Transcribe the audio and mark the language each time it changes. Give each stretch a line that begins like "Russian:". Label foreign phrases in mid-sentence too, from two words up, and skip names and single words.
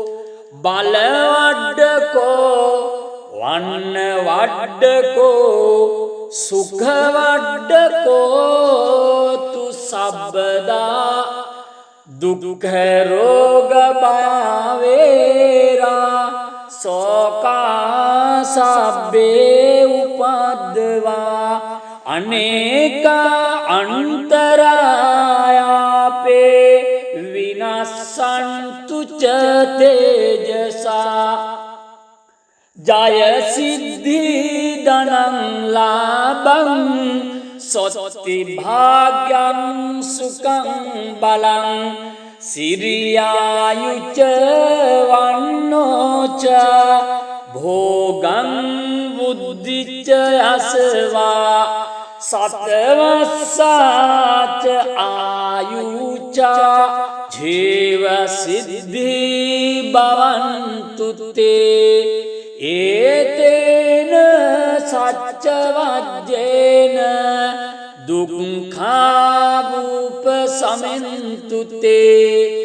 Pali: බලවඩ්ඩකෝ වන්නවඩ්ඩකෝ සුඛවඩ්ඩකෝතු සබ්බදා දුක්ඛ රෝග භයවේරා සෝකා සබ්බේ උපද්දවා අනේක අන්තරායාපේ විනස්සන්තු ච තේජසා ජය සිද්ධි ධනං ලාභං සොත්ති භාග්‍යං සුඛං බලං සිරියායුච වන්නෝච භෝගං බුද්ධිච යසවා සතවස්සාච ආයුච ජීව සිද්ධි භවන්තු තේ ඒතේන සච්ච වජ්ජේන දුක්ඛාවූප සමෙන්තු තේ